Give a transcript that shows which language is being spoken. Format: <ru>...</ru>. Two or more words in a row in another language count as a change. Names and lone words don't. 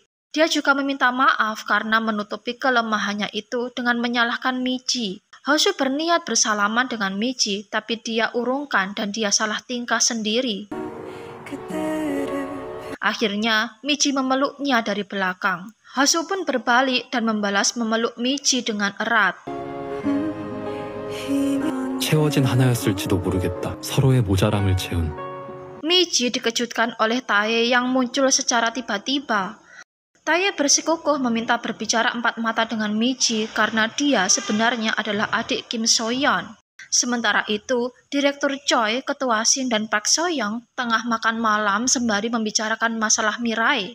<id>Dia juga meminta maaf karena menutupi kelemahannya itu dengan menyalahkan Michi. Hosu berniat bersalaman dengan Michi, tapi dia urungkan dan dia salah tingkah sendiri. Akhirnya, Michi memeluknya dari belakang. Hosu pun berbalik dan membalas memeluk Michi dengan erat.</id> <ko>채워진 하나였을지도 모르겠다. 서로의 모자람을 채운.</ko> <id>Michi dikejutkan oleh Tae yang muncul secara tiba-tiba. Tae bersikukuh meminta berbicara empat mata dengan Michi karena dia sebenarnya adalah adik Kim So-yeon. Sementara itu, Direktur Choi, Ketua Shin, dan Park So-young tengah makan malam sembari membicarakan masalah Mirai.</id>